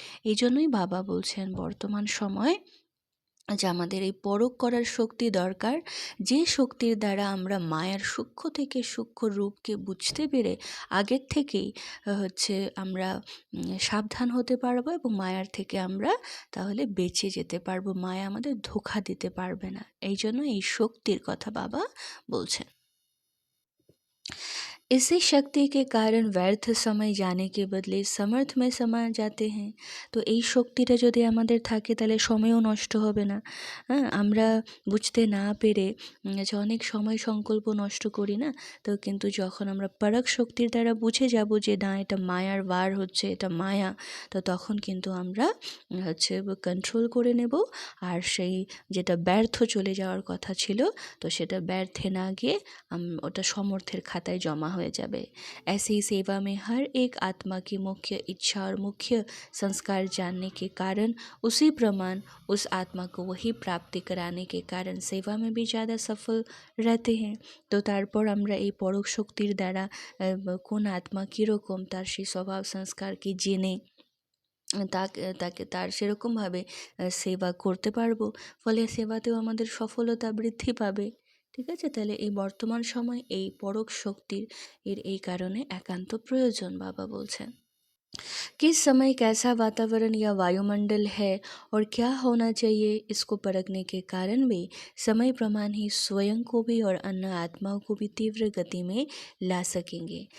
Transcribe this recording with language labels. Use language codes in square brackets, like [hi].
[bn] এই জন্যই বাবা বলছেন বর্তমান সময় যে আমাদের এই পরখ করার শক্তি দরকার, যে শক্তির দ্বারা আমরা মায়ার সূক্ষ্ম থেকে সূক্ষ্ম রূপকে বুঝতে পেরে আগের থেকেই আমরা সাবধান হতে পারবো, এবং মায়ার থেকে আমরা তাহলে বেঁচে যেতে পারবো, মায়া আমাদের ধোঁকা দিতে পারবে না। এই জন্য এই শক্তির কথা বাবা বলছেন। [hi] इसी शक्ति के कारण व्यर्थ समय जाने के बदले समर्थ में समा जाते हैं। [bn] তো এই শক্তিটা যদি আমাদের থাকে তাহলে সময়ও নষ্ট হবে না। হ্যাঁ, আমরা বুঝতে না পেরে যে অনেক সময় সংকল্প নষ্ট করি না? তো কিন্তু যখন আমরা পরাগ শক্তির দ্বারা বুঝে যাব যে না, এটা মায়ার বার হচ্ছে, এটা মায়া, তো তখন কিন্তু আমরা কন্ট্রোল করে নেব, আর সেই যেটা ব্যর্থ চলে যাওয়ার কথা ছিল, তো সেটা ব্যর্থে না গিয়ে ওটা সমর্থের খাতায় জমা হয়ে যাবে। [hi] ऐसी ही सेवा में हर एक आत्मा की मुख्य इच्छा और मुख्य संस्कार जानने के कारण उसी प्रमाण उस आत्मा को वही प्राप्ति कराने के कारण सेवा में भी ज़्यादा सफल रहते हैं। [bn] তো তারপর আমরা এই পরখ শক্তির দ্বারা কোন আত্মা কীরকম, তার সেই স্বভাব সংস্কারকে জেনে তাকে তাকে তার সেরকমভাবে সেবা করতে পারবো, ফলে সেবাতেও আমাদের সফলতা বৃদ্ধি পাবে। ঠিক আছে? তাহলে এই বর্তমান সময় এই পরখ শক্তির এই কারণে একান্ত প্রয়োজন, বাবা বলছেন। [hi] किस समय कैसा वातावरण या वायुमंडल है और क्या होना चाहिए, इसको परखने के कारण भी समय प्रमाण ही स्वयं को भी और अन्य आत्माओं को भी तीव्र गति में ला सकेंगे।